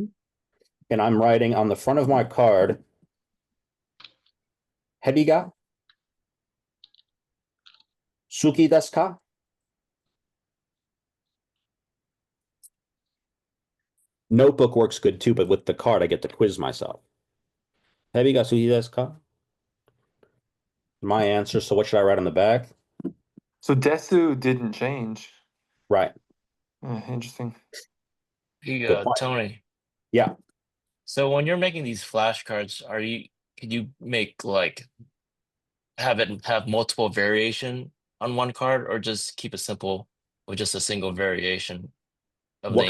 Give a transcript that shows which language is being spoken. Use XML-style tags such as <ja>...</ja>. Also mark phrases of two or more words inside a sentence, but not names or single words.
<en>and I'm writing on the front of my card,</en> <ja>蛇が好きですか?</ja> <en>Notebook works good too, but with the card, I get to quiz myself.</en> <ja>蛇が好きですか?</ja> <en>My answer. So what should I write on the back?</en> <ja>そうです</ja> <en>didn't change. Right. Interesting. Good point. Tony. Yeah. So when you're making these flashcards, could you make like have multiple variation on one card, or just keep it simple with just a single variation of the</en>